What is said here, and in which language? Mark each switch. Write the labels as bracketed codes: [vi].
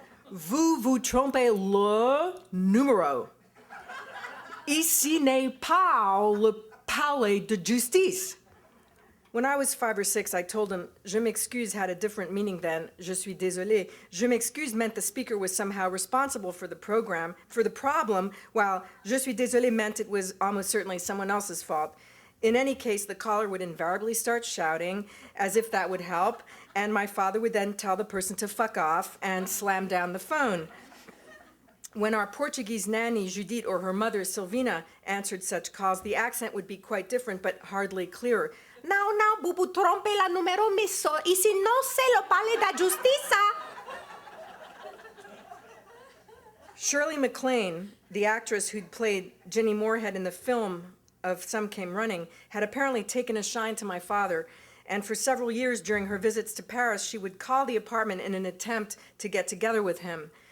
[fr] Vous vous trompez le numéro. Ici n'est pas le Palais de Justice." [en] When I was 5 or 6, I told him [fr] "Je m'excuse" [en] had a different meaning than [fr] "Je suis désolé." "Je m'excuse" [en] meant the speaker was somehow responsible for the problem, while [fr] "Je suis désolé" [en] meant it was almost certainly someone else's fault. In any case, the caller would invariably start shouting, as if that would help, and my father would then tell the person to fuck off and slam down the phone. When our Portuguese nanny, Judith, or her mother, Silvina, answered such calls, the accent would be quite different, but hardly clearer. [fr] "No, no, vous vous trompez la numéro, monsieur. Ici, no, c'est le Palais de Justice." [en] Shirley MacLaine, the actress who'd played Jenny Moorhead in the film of Some Came Running, had apparently taken a shine to my father, and for several years during her visits to Paris, she would call the apartment in an attempt to get together with him.